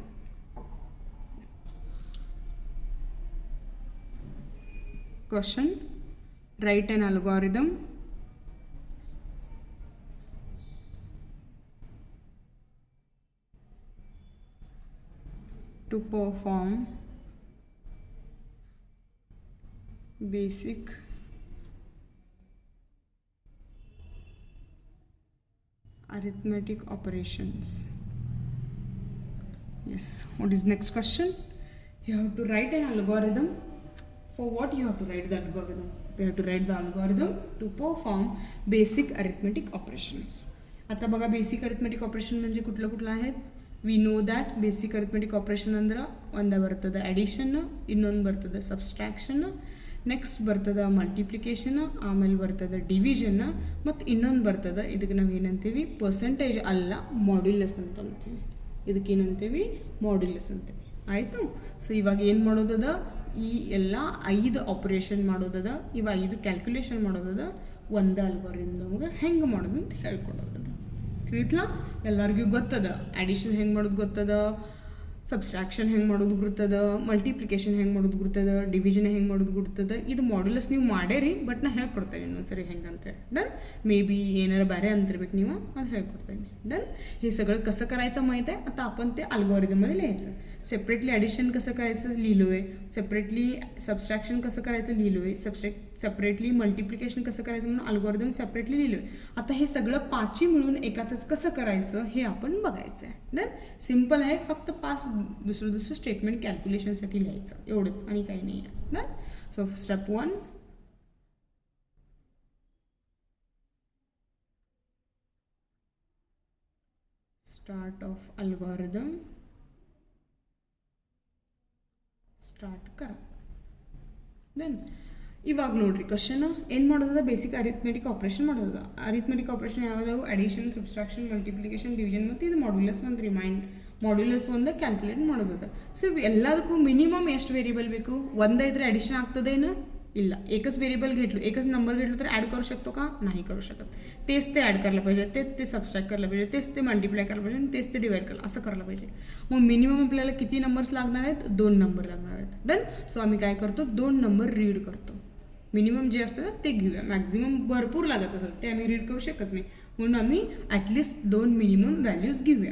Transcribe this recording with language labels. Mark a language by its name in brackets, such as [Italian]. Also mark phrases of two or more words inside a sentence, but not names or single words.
[English] question, write an algorithm to perform basic arithmetic operations. Yes. What is next question? You have to write an algorithm. For what you have to write the algorithm? You have to write the algorithm to perform basic arithmetic operations. [Marathi] आता बघा, [English] basic arithmetic operation [Marathi] म्हणजे कुठलं आहेत. [English] we know that basic arithmetic operation [Kannada] ಅಂದ್ರೆ ಒಂದು ಬರ್ತದೆ ಅಡಿಷನ್, ಇನ್ನೊಂದು ಬರ್ತದೆ ಸಬ್ಸ್ಟ್ರಾಕ್ಷನ್, ನೆಕ್ಸ್ಟ್ ಬರ್ತದೆ ಮಲ್ಟಿಪ್ಲಿಕೇಶನ್, ಆಮೇಲೆ ಬರ್ತದೆ ಡಿವಿಷನ್, ಮತ್ತು ಇನ್ನೊಂದು ಬರ್ತದೆ ಇದಕ್ಕೆ ನಾವು ಏನಂತೀವಿ, ಪರ್ಸೆಂಟೇಜ್ ಅಲ್ಲ ಮಾಡ್ಯುಲಸ್ ಅಂತ ಅಂತೀವಿ. ಇದಕ್ಕೇನಂತೀವಿ, ಮಾಡ್ಯುಲಸ್ ಅಂತೀವಿ. ಆಯಿತು. ಸೊ ಇವಾಗ ಏನು ಮಾಡೋದದ, ಈ ಎಲ್ಲ 5 ಆಪ್ರೇಷನ್ ಮಾಡೋದದ, ಇವ 5 ಕ್ಯಾಲ್ಕುಲೇಷನ್ ಮಾಡೋದದ, ಒಂದು ಅಲ್ಗೋರಿದಮ್ ನಮಗೆ ಹೆಂಗೆ ಮಾಡೋದು ಅಂತ ಹೇಳ್ಕೊಡೋದದ. ತಿಳಿತ್ಲಾ? ಎಲ್ಲರಿಗೂ ಗೊತ್ತದ ಅಡಿಷನ್ ಹೆಂಗೆ ಮಾಡೋದು ಗೊತ್ತದ, ಸಬ್ಸ್ಟ್ರಾಕ್ಷನ್ ಹೆಂಗೆ ಮಾಡೋದು ಗುರ್ತದ, ಮಲ್ಟಿಪ್ಲಿಕೇಶನ್ ಹೆಂಗೆ ಮಾಡೋದು ಗುರ್ತದ, ಡಿವಿಷನ್ ಹೆಂಗೆ ಮಾಡೋದು ಗುರ್ತದ. ಇದು ಮಾಡ್ಯುಲಸ್ ನೀವು ಮಾಡೇರಿ, ಬಟ್ ನಾ ಹೇಳ್ಕೊಡ್ತೇನೆ ಇನ್ನೊಂದ್ಸರಿ ಹೆಂಗೆ ಅಂತ. डन. [English] may be [Kannada] ಏನಾರ ಬೇರೆ अंतर्ಬೇಕು ನೀವು, ಅದು ಹೇಳ್ಕೊಡ್ತೇನೆ. डन. [Marathi] हे सगळं कसं करायचं माहीत आहे. आता आपण ते अल्गोरिदममध्ये लिहायचं. [English] separately addition [Marathi] कसं करायचं लिहिलो आहे, [English] separately subtraction [Marathi] कसं करायचं लिहिलो आहे, [English] separately multiplication [Marathi] कसं करायचं म्हणून अल्गोरिदम सेपरेटली लिहिलो आहे. आता हे सगळं 5 मिळून एकातच कसं करायचं हे आपण बघायचं आहे. डन. सिम्पल आहे, फक्त 5 दुसरं स्टेटमेंट कॅल्क्युलेशनसाठी लिहायचं, एवढंच आणि काही नाही आहे. डन. [English] so step 1, start of algorithm. [Kannada] ಸ್ಟಾರ್ಟ್ ಕರ. ದೆನ್ ಇವಾಗ ನೋಡ್ರಿ ಕ್ವಶನ್ ಏನು ಮಾಡೋದ, [English] basic arithmetic operation [Kannada] ಮಾಡೋದ. [English] arithmetic operation [Kannada] ಯಾವುದಾವು, ಅಡಿಷನ್, ಸಬ್ಸ್ಟ್ರಾಕ್ಷನ್, ಮಲ್ಟಿಪ್ಲಿಕೇಶನ್, ಡಿವಿಷನ್, ಮತ್ತು ಇದು ಮಾಡ್ಯುಲಸ್ ಒಂದು ಮಾಡ್ಯುಲಸ್ ಒಂದು ಕ್ಯಾಲ್ಕುಲೇಟ್ ಮಾಡೋದದ. ಸೊ ಇವು ಎಲ್ಲದಕ್ಕೂ ಮಿನಿಮಮ್ ಎಷ್ಟು ವೇರಿಯಬಲ್ ಬೇಕು, ಒಂದೈದ್ರೆ अडिशन ಆಗ್ತದೇನು, ಇಲ್ಲ. [Marathi] एकच व्हेरिएबल घेतलो, एकच नंबर घेतलो तर ॲड करू शकतो का, नाही करू शकत. तेच ते ॲड करायला पाहिजे, तेच ते सबस्ट्रॅक्ट करायला पाहिजे, तेच ते मल्टिप्लाय करायला पाहिजे, तेच ते डिवाइड करायला, असं करायला पाहिजे. मग मिनिमम आपल्याला किती नंबर्स लागणार आहेत, 2 नंबर लागणार आहेत. डन. सो आम्ही काय करतो, 2 नंबर रीड करतो. मिनिमम जे असतं ते घेऊया, मॅक्झिमम भरपूर लागत असेल ते आम्ही रीड करू शकत नाही, म्हणून आम्ही [English] at least 2 minimum values [Marathi] घेऊया.